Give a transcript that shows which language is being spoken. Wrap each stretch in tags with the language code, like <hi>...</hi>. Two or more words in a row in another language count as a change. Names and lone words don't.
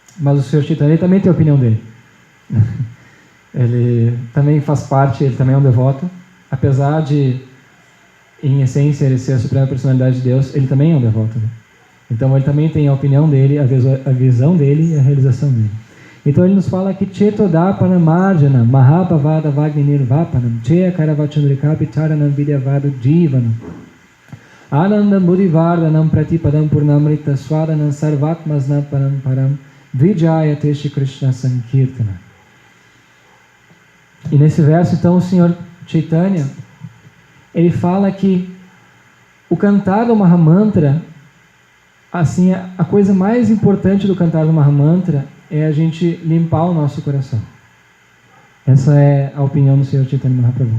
<pt>Chaitanya também tem a opinião dele. Ele também faz parte, ele também é um devoto. Apesar de, em essência, ele ser a suprema personalidade de Deus, ele também é um devoto. Né? Então ele também tem a opinião dele, a visão dele e a realização dele. Então ele nos fala que</pt> <sa>Chetodapana Marjana Mahabhavada Vagni Nirvapanam Cheya Karavachandrikapi Charanam Vidyavadu Jivanam Anandam Buddhivardhanam Pratipadam Purnamrita Swadanam Sarvatmasnapanam Param Vijayate Shri Krishna Sankirtana.</sa> <pt>E nesse verso, então, o Senhor Chaitanya, ele fala que o cantar do Mahamantra, assim, a coisa mais importante do cantar do Mahamantra é a gente limpar o nosso coração. Essa é a opinião do Senhor Chaitanya Mahaprabhu.</pt>